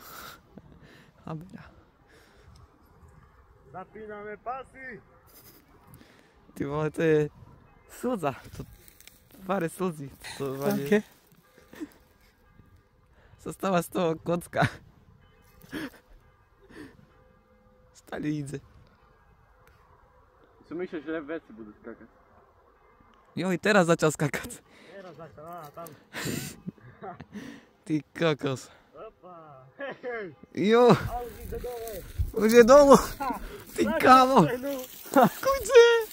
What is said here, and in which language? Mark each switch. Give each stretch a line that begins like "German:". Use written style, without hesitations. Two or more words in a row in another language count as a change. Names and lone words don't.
Slovak: Zapíname pásy. Ty vole, to je slza. To tváre slzy. Okay. Sa stáva z toho kocka.
Polish: Ale idzie. Co myślisz, że lewecy będą skakać? Jo, i teraz zaczął skakać. Teraz zaczął, a tam.
Slovak: Ty kokos. Opa!
Polish: Jo, Audi do dołu! idzie domu. Ty kawo. Kurde.